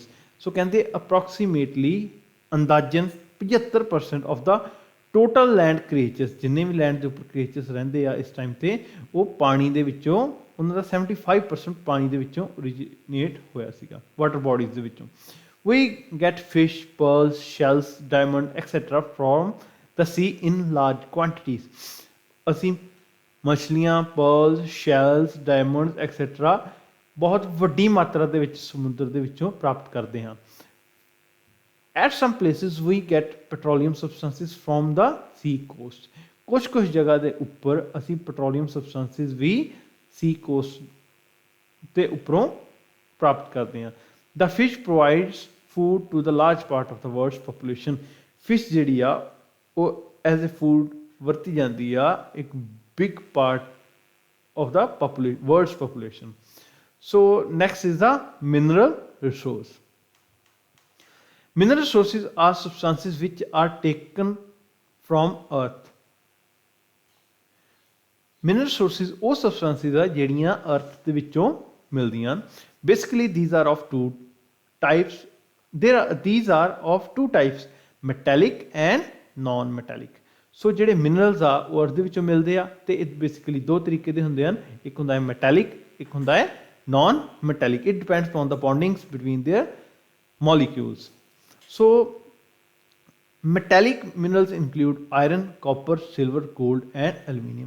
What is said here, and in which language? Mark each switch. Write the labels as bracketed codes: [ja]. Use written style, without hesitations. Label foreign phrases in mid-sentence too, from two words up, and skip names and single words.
[pa] ਸੋ ਕਹਿੰਦੇ ਅਪਰੋਕਸੀਮੇਟਲੀ ਅੰਦਾਜ਼ਨ 75% [en] of the total land creatures, [pa] ਜਿੰਨੇ ਵੀ ਲੈਂਡ ਦੇ ਉੱਪਰ ਕ੍ਰੀਏਚਰਸ ਰਹਿੰਦੇ ਆ ਇਸ ਟਾਈਮ 'ਤੇ ਉਹ ਪਾਣੀ ਦੇ ਵਿੱਚੋਂ, ਉਹਨਾਂ ਦਾ 75% ਪਾਣੀ ਦੇ ਵਿੱਚੋਂ ਓਰੀਜੀਨੇਟ ਹੋਇਆ ਸੀਗਾ, [en] water bodies [pa] ਦੇ ਵਿੱਚੋਂ। [en] We get fish, pearls, shells, diamond, etc. from the sea in large quantities. [pa] ਅਸੀਂ ਮਛਲੀਆਂ, [en] pearls, shells, diamonds, etc. [pa] ਬਹੁਤ ਵੱਡੀ ਮਾਤਰਾ ਦੇ ਵਿੱਚ ਸਮੁੰਦਰ ਦੇ ਵਿੱਚੋਂ ਪ੍ਰਾਪਤ ਕਰਦੇ ਹਾਂ। [en] At some places we get petroleum substances from the sea coast. [pa] ਕੁਛ ਜਗਹ ਦੇ ਉੱਪਰ ਅਸੀਂ [en] petroleum substances [pa] ਵੀ [en] sea coast [pa] ਦੇ ਉੱਪਰੋਂ ਪ੍ਰਾਪਤ ਕਰਦੇ ਹਾਂ. [en] The fish provides food to the large part of the world's population. Fish [pa] ਜਿਹੜੀ ਆ ਉਹ [en] as a food [pa] ਵਰਤੀ ਜਾਂਦੀ ਆ ਇੱਕ [en] big part of the world's population. So next is the mineral resource. Mineral resources are substances which are taken from earth. Mineral resources [pa] ਉਹ substances ਆ ਜਿਹੜੀਆਂ earth ਦੇ ਵਿੱਚੋਂ ਮਿਲਦੀਆਂ ਹਨ. [en] Basically these are of two types. These are of two types, metallic and non-metallic. [pa] ਸੋ ਜਿਹੜੇ ਮਿਨਰਲਸ ਆ ਉਹ ਅਰਥ ਦੇ ਵਿੱਚੋਂ ਮਿਲਦੇ ਆ ਤੇ ਇਹ ਬੇਸਿਕਲੀ ਦੋ ਤਰੀਕੇ ਦੇ ਹੁੰਦੇ ਹਨ. ਇੱਕ ਹੁੰਦਾ ਹੈ ਮੈਟੈਲਿਕ, ਇੱਕ ਹੁੰਦਾ ਹੈ ਨਾਨ ਮੈਟੈਲਿਕ. [en] it depends on the bondings between their molecules. so metallic minerals include iron, copper, silver, gold and aluminium.